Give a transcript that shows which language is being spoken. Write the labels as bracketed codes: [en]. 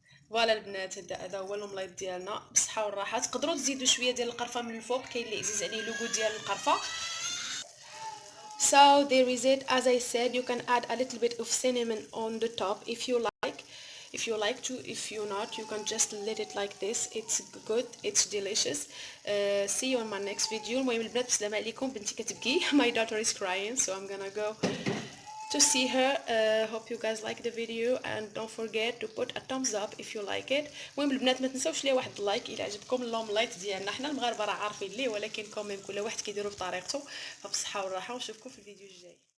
[ar] فوالا البنات، هذا هو الاومليط ديالنا بالصحه والراحه. تقدروا تزيدوا شويه ديال القرفه من الفوق، كاين اللي عزيز عليه لوغو ديال القرفه. [en] So there is it. As I said, you can add a little bit of cinnamon on the top if you like. If you like to, if you not, you can just let it like this. It's good, it's delicious. See you on my next video. [ar] المهم البنات بسلامة عليكم. بنتي كتبكي. [en] My daughter is crying, so I'm gonna go to see her. Hope you guys like the video, and don't forget to put a thumbs up if you like it. [ar] المهم البنات ما تنساوش ليا واحد اللايك الى عجبكم الاومليط ديالنا. حنا المغاربه راه عارفين ليه، ولكن كوميم كل واحد كيديرو بطريقته. فبصحه والراحه، ونشوفكم في الفيديو الجاي.